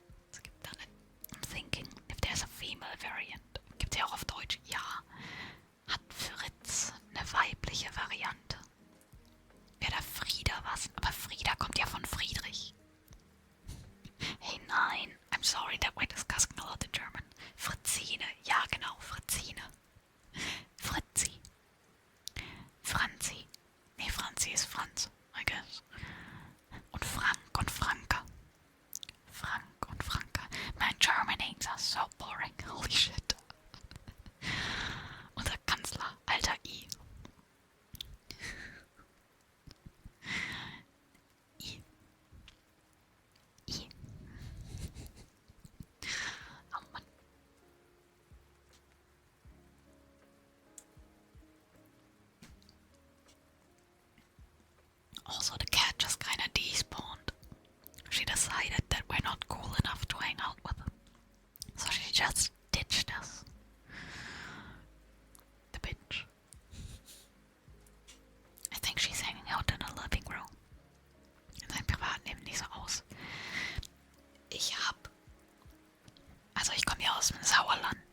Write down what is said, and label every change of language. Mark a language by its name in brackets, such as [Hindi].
[German] Es gibt da nicht. [English] I'm thinking if there's a female variant. [German] Gibt's ja auch auf Deutsch. Ja. Hat Fritz eine weibliche Variante? Wäre da Frieda was? Aber Frieda kommt ja von Friedrich. Hey, nein. [English] I'm sorry that we're discussing a lot in German. [German] Fritzine. Ja, genau. Fritzine. Fritzi. Franzi. Nee, Franzi ist Franz, [English] I guess. [German] Und Frank und Franka. Frank und Franka. [English] My German names are so boring. Holy shit. [German] Unser Kanzler. Alter I. Oh Mann. [English] Also, the cat just kinda despawned. She decided that we're not cool enough to hang out with. So she just ditched us. The bitch. I think she's hanging out in the living room. [German] In seinem Privatleben nicht so aus. Also ich komme ja aus dem Sauerland.